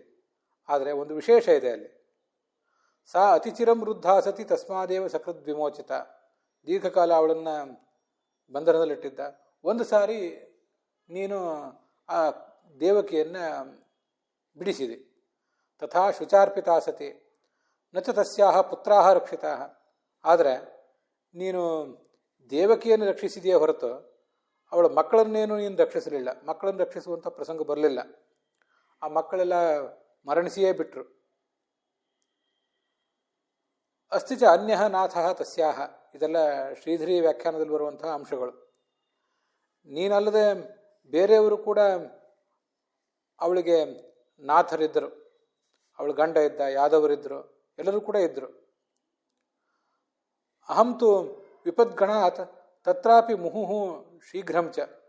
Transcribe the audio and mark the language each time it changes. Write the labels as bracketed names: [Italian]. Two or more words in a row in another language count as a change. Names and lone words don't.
[Kannada] ಆದರೆ ಒಂದು ವಿಶೇಷ ಇದೆ ಅಲ್ಲಿ. [Sanskrit] ಸಾ ಅತಿಚಿರಂ ವೃದ್ಧಾ ಸತಿ ತಸ್ಮಾದೇವ ಸಕೃದ್ ವಿಮೋಚಿತ. [Kannada] ದೀರ್ಘಕಾಲ ಅವಳನ್ನು ಬಂಧನದಲ್ಲಿಟ್ಟಿದ್ದ. ಒಂದು ಸಾರಿ ನೀನು ಆ ದೇವಕಿಯನ್ನು ಬಿಡಿಸಿದೆ. [Sanskrit] ತಥಾ ಶುಚಾರ್ಪಿತಾ ಸತಿ ನ ಚ ತಸ್ಯಾಹ ಪುತ್ರಾಹ ರಕ್ಷಿತಾ. [Kannada] ಆದರೆ ನೀನು ದೇವಕಿಯನ್ನು ರಕ್ಷಿಸಿದೆಯೇ ಹೊರತು ಅವಳ ಮಕ್ಕಳನ್ನೇನು ನೀನು ರಕ್ಷಿಸಲಿಲ್ಲ. ಮಕ್ಕಳನ್ನು ರಕ್ಷಿಸುವಂಥ ಪ್ರಸಂಗ ಬರಲಿಲ್ಲ. ಆ ಮಕ್ಕಳೆಲ್ಲ ಮರಣಿಸಿಯೇ ಬಿಟ್ಟರು. [Sanskrit] ಅಸ್ತಿ ಚ ಅನ್ಯ ನಾಥ ತಸ್ಯಾಹ. [Kannada] ಇದೆಲ್ಲ ಶ್ರೀಧರಿ ವ್ಯಾಖ್ಯಾನದಲ್ಲಿ ಬರುವಂತಹ ಅಂಶಗಳು. ನೀನಲ್ಲದೆ ಬೇರೆಯವರು ಕೂಡ ಅವಳಿಗೆ ನಾಥರಿದ್ದರು. ಅವಳ ಗಂಡ ಇದ್ದ, ಯಾದವರಿದ್ದರು, ಎಲ್ಲರೂ ಕೂಡ ಇದ್ದರು. [Sanskrit] ಅಹಂತು ವಿಪದ್ಗಣಾತ್ ತತ್ರಾಪಿ ಮುಹುಹು ಶೀಘ್ರಂಚ.